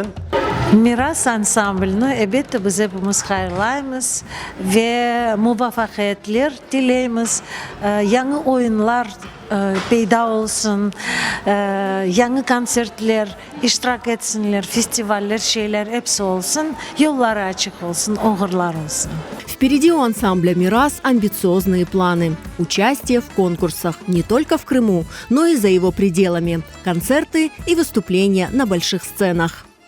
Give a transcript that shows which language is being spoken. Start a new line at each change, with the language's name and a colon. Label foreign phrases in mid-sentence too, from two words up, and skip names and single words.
Crimean Tatar: Miras ansamblını elbette biz hepimiz hayırlayımız ve muvaffakiyetler dileyimiz. Yeni oyunlar peyda olsun, yeni konsertler iştirak etsinler, festivaller, şeyler hepsi olsun, yolları açık olsun, oğurlar olsun.
Russian: Впереди у ансамбля «Мирас» амбициозные планы. Участие в конкурсах не только в Крыму, но и за его пределами. Концерты и выступления на больших сценах.